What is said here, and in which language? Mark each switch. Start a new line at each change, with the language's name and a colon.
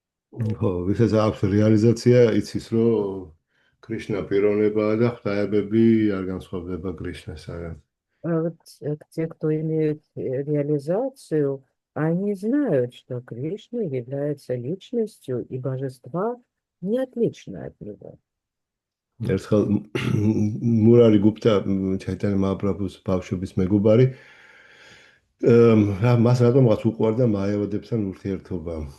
Georgian: ვისაც აქვს რეალიზაცია, იცის, რომ კრიშნა პიროვნებაა და ღვთაებები არ განსხვავდება კრიშნასაგან.
Russian: Вот те, кто имеют реализацию, они знают, что Кришна является личностью, и божества не отличны от него.
Georgian: ერთხელ მურარი გუპტა ჩაიტანა მაჰაპრაბჰუს ბავშვობის მეგობარი მას რატომღაც უყვარდა მაევადებთან ურთიერთობა.